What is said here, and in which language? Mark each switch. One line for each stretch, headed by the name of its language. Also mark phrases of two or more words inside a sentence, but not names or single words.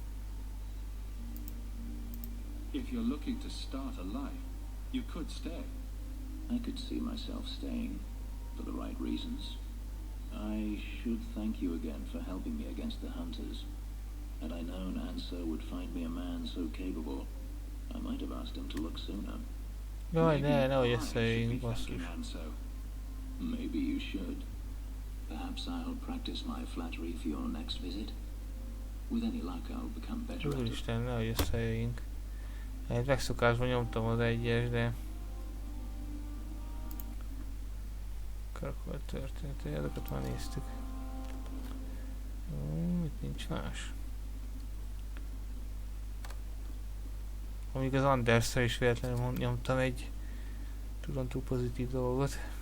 English: If you're looking to start a life, you could stay. I could see myself staying, for the right reasons. I should thank you again for helping me against the hunters. Had I known Anso would find me a man so capable, I might have asked him to look sooner.
Hungarian: Jaj, ne, nehogy összejöjjünk, basszus.
English: Maybe you should. Perhaps I'll practice my flattery for your next visit. With any luck, I'll become better at it.
Hungarian: Úristen, nehogy összejöjjünk. Egy megszokásban nyomtam az egyes, de... Kirkwall történetei, azokat már néztük. Itt nincs más. Amíg az Andersra is véletlenül nyomtam egy tudom túl pozitív dolgot.